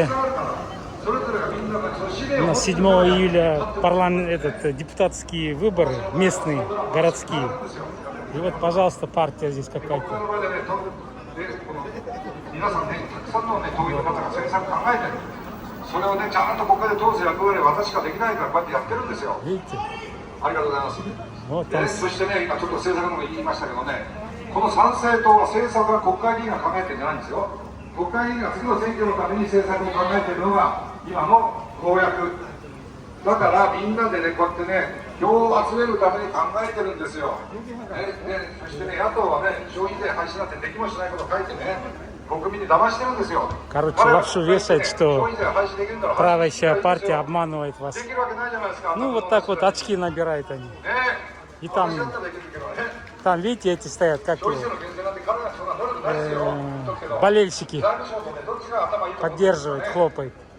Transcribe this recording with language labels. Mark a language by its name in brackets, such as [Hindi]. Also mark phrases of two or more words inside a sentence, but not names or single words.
[Russian] у нас 7 июля депутатские выборы, местные, городские. И вот, пожалуйста, партия здесь какая-то. Видите? Вот там. [Japanese] そしてね、今ちょっと政策のこと言いましたけどね、この参政党は政策は国会議員が考えてるんじゃないんですよ。国会議員が次の選挙のために政策を考えているのが今の公約。だからみんなでね、こうやってね、票を集めるために考えてるんですよ。そしてね、野党はね、消費税廃止なんてできもしないことを書いてね、国民に騙してるんですよ。 [Russian] Короче, лапшу вешает, что правящая партия обманывает вас. Ну, вот так вот очки набирают они. И там, видите, эти стоят, как болельщики. Поддерживают, хлопают.